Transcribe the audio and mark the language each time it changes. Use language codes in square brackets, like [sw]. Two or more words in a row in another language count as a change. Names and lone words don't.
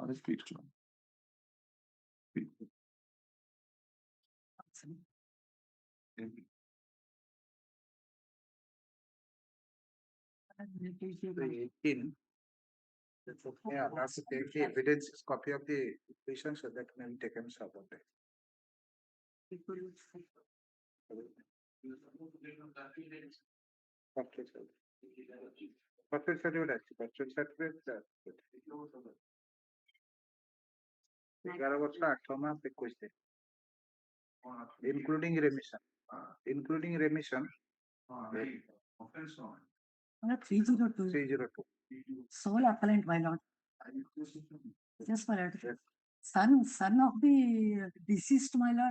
[en] Yeah, that's to take the evidence copy of the petition so that can be taken support. Perfect certificate, perfect certificate. [hi] 11 वर्ष 18 मास 21 दिन, [en] including remission. Including remission. 302. 302. Sole appellant, my lord. Yes, my lord. Son of the deceased, my lord.